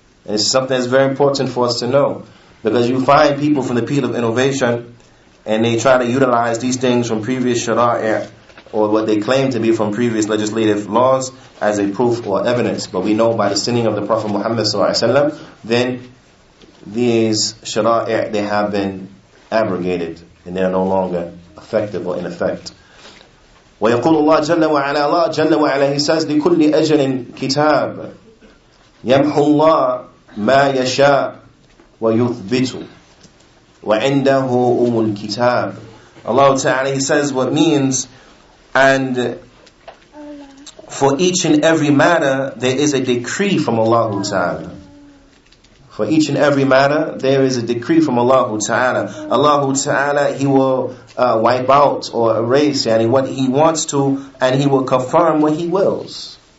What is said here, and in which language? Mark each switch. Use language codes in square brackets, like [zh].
[en] And it's something that's very important for us to know. Because you find people from the field of innovation, and they try to utilize these things from previous shara'i, or what they claim to be from previous legislative laws, as a proof or evidence. But we know by the sending of the Prophet Muhammad ﷺ, then these shara'i, they have been abrogated, and they are no longer effective or in effect. [ar] ويقول الله جل وعلا, Allah جل وعلا, [en] He says, [ar] لكل أجل كتاب يمحو الله ما يشاء ويثبت وعنده الكتاب. [en] Allah Ta'ala, He says what means, and for each and every matter there is a decree from Allah Ta'ala. For each and every matter there is a decree from Allah Ta'ala. Allah Ta'ala, He will wipe out or erase what He wants to, and He will confirm what He wills.